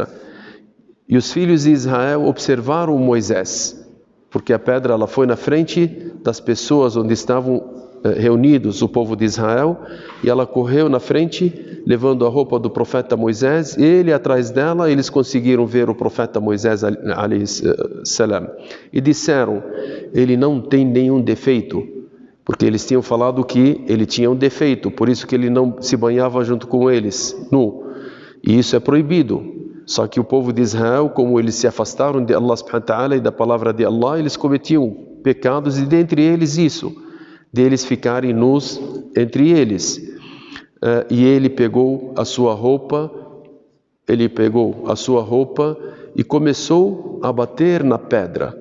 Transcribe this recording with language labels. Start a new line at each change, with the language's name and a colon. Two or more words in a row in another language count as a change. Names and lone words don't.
Portuguese: E os filhos de Israel observaram Moisés, porque a pedra ela foi na frente das pessoas onde estavam reunidos o povo de Israel, e ela correu na frente levando a roupa do profeta Moisés, e ele atrás dela. Eles conseguiram ver o profeta Moisés
Arabic: alayhi salam
Portuguese: e disseram: ele não tem nenhum defeito, porque eles tinham falado que ele tinha um defeito, por isso que ele não se banhava junto com eles nu, e isso é proibido. Só que o povo de Israel, como eles se afastaram de Allah
Arabic: subhanahu wa ta'ala
Portuguese: e da palavra de Allah, eles cometiam pecados, e dentre eles isso, deles ficarem nus entre eles. E ele pegou a sua roupa, e começou a bater na pedra.